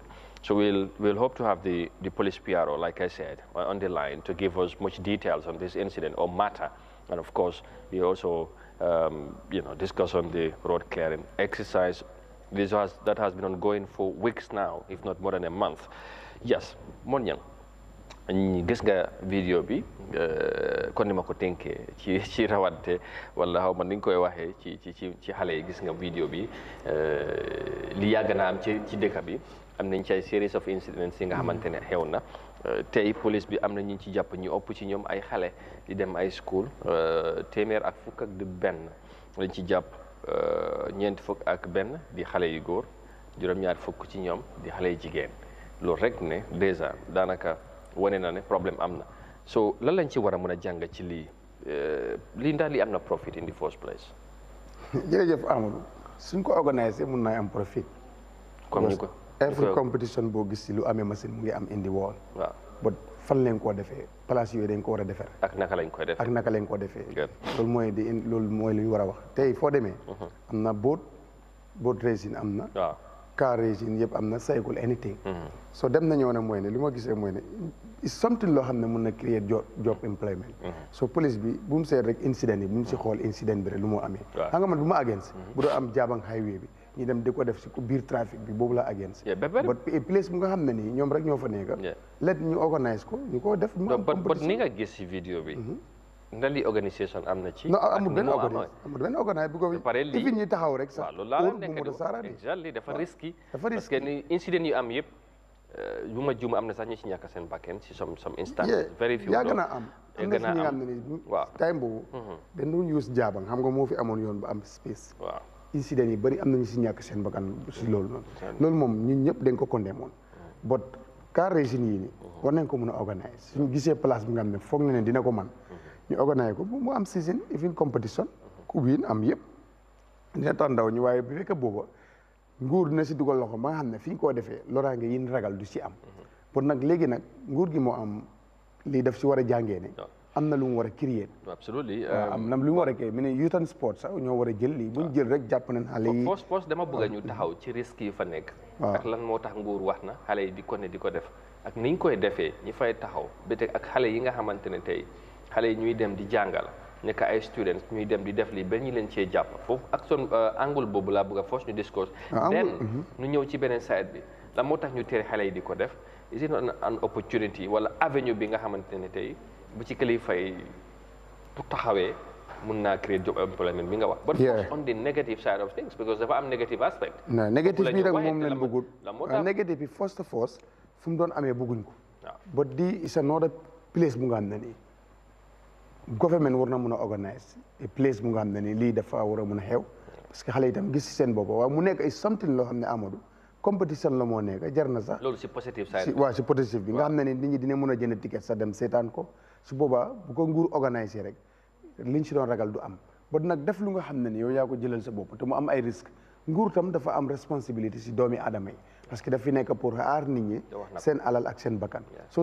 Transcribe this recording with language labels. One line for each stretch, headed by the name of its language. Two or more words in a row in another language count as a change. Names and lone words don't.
English: So we'll hope to have the police PRO, like I said, on the line to give us much details on this incident or matter. And of course, we also, discuss on the road clearing exercise. That has been ongoing for weeks now, if not more than a month. Yes, Monyang.
Wolof: Gis nga vidéo bi kon ni ma ko tënkee ci rawante wala xaw ma ni nga koy waxee ci xale yi gis nga vidéo bi li yàgg na am ci dëkk bi am nañ ci ay
English: series of incidents
Wolof: yi nga xamante ne xew na tey police bi am na ñu ci jàpp ñu ëpp ci ñoom ay xale di dem ay school téeméer ak fukk ak benn lañ ci jàpp ñeent fukk ak benn di xale yu góor juróom-ñaar fukk ci ñoom di xale yu jigéen loolu rek ne déjà daanaka wane na ne problème am na so lan lañ ci war a mën a jàng ci lii ndax li am na
English: profit in the first place.
Wolof: jërëjëf Amadou suñ ko organisé mun naa am profit. comme ni ko
English: every competition
Wolof: boo gis ci lu amee machine mu ngi am indi wool. waaw but fan lañ koo defee place yooyu dañ ko war a defar. ak naka lañ koy defee. ak naka lañ ko defee. loolu mooy lu ñu war a wax tey foo demee. am na boat racing am na. waaw
English: car racing
Wolof: yëpp am na
English: cycle anything.
Wolof: so dem nañoo ne mooy ne li ma gisee mooy ne
English: is something
Wolof: loo xam ne mun na
English: create job employment.
Wolof: so police bi bu mu seet rek incident yi bu mu si xool incident bi rek lu moo amee. xam nga man bu ma against bu doon am jaabang highway bi ñu dem di ko def si biir trafic bi boobu la against. but place bu nga xam ne nii ñoom rek ñoo fa nekk. let ñu organise ko ñu ko def. mu am but ni nga gis si vidéo bi. ndax lii organisation am na ci. non amul benn organise bu ko even ñi taxaw rek sax. waaw loolu laa leen nekk di exactly dafa risky.
French: parce que
Wolof: ni incident yu am yëpp bu ma juum am na sax ñu si ñàkk seen bakken si
English: some instance. very few
Wolof: yaa gën a am am na fi ñi nga xam ne ni time boobu dañ doon use jaabang xam nga moo fi amoon yoon ba am space. waaw incident yi bëri am nañu si ñàkk seen bakkan si loolu noonu. loolu moom ñun ñëpp dañ ko condamné woon. but
English: car racing
Wolof: yii nii war nañ ko mën a organise suñu gisee place bi nga xam ne foog na ne dina ko man ñu organise ko mu am
English: season even competition
Wolof: ku win am yëpp dina tax ndaw ñu waaye bu fekkee booba nguur dina si dugal loxo ba nga xam ne fi ñu koo defee loraange yi ñu ragal du si am pour nag léegi nag nguur gi moo am lii daf si war a jàngee ne am na lu mu war a créer. absolutely am na lu mu war a créer mu ne
English: youth and sport
Wolof: sax ñoo war a jël lii bu ñu jël rek jàpp nañ xale yi. force dama bëgg ñu taxaw ci risque yi fa nekk. ak lan moo tax nguur wax na xale yi di ko ne di ko def ak ni ñu koy defee ñi fay taxaw ba tey ak xale yi nga xamante ne tey xale yi ñuy dem di jàngal nekk ay students ñuy dem di def lii ba ñu leen cee jàpp foofu ak
French: son angle
Wolof: boobu laa bëgg a force ñu discours. then ñu ñëw ci beneen side bi lan moo tax ñu tere xale yi di ko def
English: is it an opportunity
Wolof: wala avenue bi nga xamante ne tey bu ci kilifa yi bu taxawee mun naa créer
English: job employment
Wolof: bi nga wax.
English: but on the negative side of things because
Wolof: dafa am
English: negative aspect.
Wolof: non négatif bi nag moom lañ bëggut négatif bi first of all fu mu doon amee bëgguñ ko. but di
English: is another place
Wolof: bu nga xam ne nii government war na mun a organise a place bu nga xam ne nii lii dafa war a mun a xew
French: parce que
Wolof: xale yi itam gis si seen bopp waaye mu nekk ay something loo xam ne Amadou compétition la moo nekk jar na sax loolu si positive side waaw si positive bi nga xam ne ni nit ñi dina mun a jënd ticket sax dem seetaan ko su boobaa bu ko nguur organiser rek liñ si doon ragal du am ba nag def lu nga xam ne ni yow yaa ko jëlal sa bopp te mu am ay risque nguur tam dafa am responsabilité si doomi aadama yi
French: parce que
Wolof: daf fi nekk pour aar nit ñi seen alal ak seen bakkan soo